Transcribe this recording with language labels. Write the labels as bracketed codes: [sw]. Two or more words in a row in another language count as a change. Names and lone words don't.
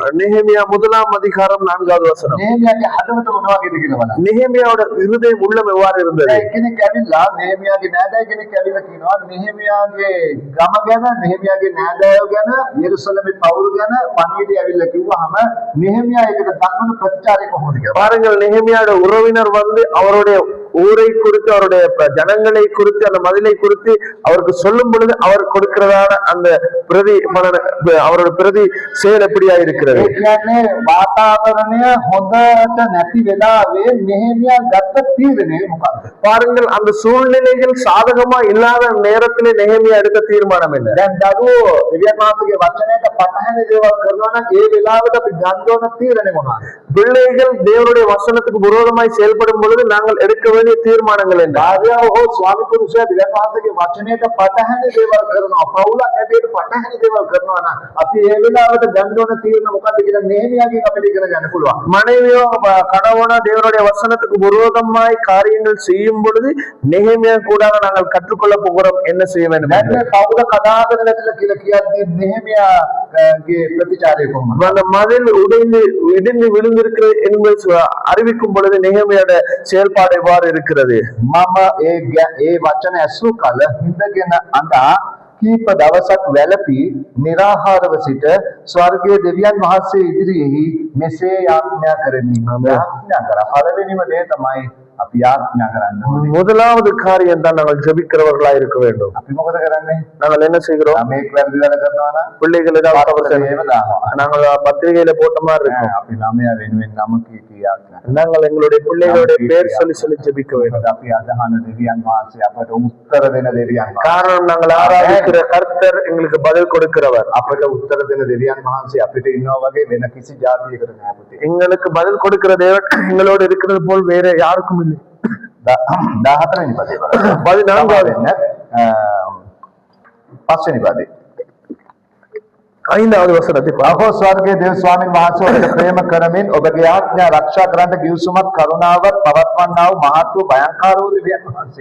[ta] நெகேமியா 1ஆம் அதிகாரம் 4வது வசனம். [si] නෙහෙමියාගේ හදවත මොන වගේද කියලා බලන්න. [ta] நெகேமியாவோட இருதயம் உள்ளம் எவ்வாறு இருந்தது? [si] කෙනෙක් ඇවිල්ලා නෙහෙමියාගේ නෑදෑය කෙනෙක් ඇවිල්ලා කියනවා නෙහෙමියාගේ ගම ගැන නෙහෙමියාගේ නෑදෑයෝ ගැන යෙරුසලමේ පවුරු ගැන පණිවිඩය ඇවිල්ලා කිව්වහම නෙහෙමියා ඒකට දක්වන ප්‍රතිචාරය කොහොමද කියලා. [ta] பாருங்கள், நெகேமியாவோட உறவினர் வந்து அவருடைய ஊரை குறித்து அவருடைய ஜனங்களை குறித்து அந்த மதிலை குறித்து அவருக்கு சொல்லும் பொழுது அவர் கொடுக்கிறதான அந்த பிரதி அவரோட பிரதி செயல் எப்படியா இருக்கிறது? [si] ඒ කියන්නේ වාතාවරණය හොඳට නැති වෙලාවේ නෙහෙමියා ගත්ත තීරණය මොකක්ද? [ta] பாருங்கள், அந்த சூழ்நிலைகள் சாதகமா இல்லாத நேரத்திலே நெகேமியா எடுத்த தீர்மானம் என்ன? [si] දැන් දරුවෝ දෙවියන් වහන්සේගේ වචනයට පටහැනි දේවල් කරනවා නම් ඒ වෙලාවට අපි ගන්න ඕන තීරණය මොනවාද? [ta] பிள்ளைகள் தேவனுடைய வசனத்துக்கு விரோதமாய் செயல்படும் பொழுது நாங்கள் எடுக்க வேண்டிய தீர்மானங்கள் என்ன? [si] භාර්යාව හෝ ස්වාමි පුරුෂයා දෙවියන් වහන්සේගේ වචනයට පටහැනි දේවල් කරනවා, පවුලක් ඇතුළේ පටහැනි දේවල් කරනවා නම් අපි ඒ වෙලාවට ගන්න ඕන තීරණ මොකක්ද කියලා නෙහෙමියාගෙන් අපිට ඉගෙන ගන්න පුළුවන්. [ta] மனைவியோ கணவனோ தேவனுடைய வசனத்துக்கு விரோதமாய் காரியங்கள் செய்யும் பொழுது நெகேமியா கூட நாங்கள் கற்றுக்கொள்ள போகிறோம் என்ன செய்ய வேண்டும். [si] දැන් පවුල කඩාගෙන නැතිලා කියලා කියද්දී නෙහෙමියාගේ ප්‍රතිචාරය කොහොමද? [ta] அந்த மதில் இடிந்து விழுந்திருக்கிறது என்பது அறிவிக்கும் பொழுது நெகேமியாவோட செயல்பாடு எவ்வாறு இருக்கிறது? [si] මම ඒ වචන ඇසූ කල හිඳගෙන අඬා කීප දවසක් වැළපී निराहारව සිට ස්වර්ගයේ දෙවියන් වහන්සේ ඉදිරියෙහි මෙසේ යාඥා කරමි. මම යාඥා කරා. පළවෙනිම දේ තමයි අපි යාඥා කරන්න ඕනේ. [ta] முதலாவது காரியம் தான் நாங்கள் ஜெபிக்கிறவர்களா இருக்க வேண்டும். [si] අපි මොකද කරන්නේ? [ta] நாங்கள் என்ன செய்கிறோம்? [si] මේක වැරදි වැඩ කරනවා නම් [ta] பிள்ளைகள் ஏதாவது தவறு [si] ඒව [ta] செய்யணும். [si] දානවා. [ta] நாங்கள் பத்திரிகையில போட்ட மாதிரி இருக்கோம். [si] අපි ළමයා වෙනුවෙන් නම කී යාඥා. [ta] நாங்கள் எங்களுடைய பிள்ளைகளுடைய பேர் சொல்லி ஜெபிக்க வேண்டும். [si] අපි අදහන දෙවියන් වහන්සේ අපට උත්තර දෙන දෙවියන් වහන්සේ. [ta] காரணம் நாங்கள் ஆராதிக்கிற கர்த்தர் எங்களுக்கு பதில் கொடுக்கிறவர். [si] අපට උත්තර දෙන දෙවියන් වහන්සේ අපිට ඉන්නවා වගේ වෙන කිසි ජාතියකට නෑ පුතේ. [ta] எங்களுக்கு பதில் கொடுக்கிற தேவன் எங்களோடு இருக்கிறது போல் வேற யாருக்கும் இல்லை. [si] 14 වෙනි පදේ බලන්න. [ta] 14வது [si] වෙන්න 5 වෙනි පදේ. 5வது වසරේ අහෝ ස්වර්ගයේ දේව ස්වාමීන් වහන්සේ ඔබට ප්‍රේම කරමින් ඔබගේ ආඥා ආරක්ෂා කරන්න ගිවිසුමත් කරුණාවත් පවත්වන්නා වූ මහත් වූ භයංකාර වූ දෙවියන් වහන්සේ.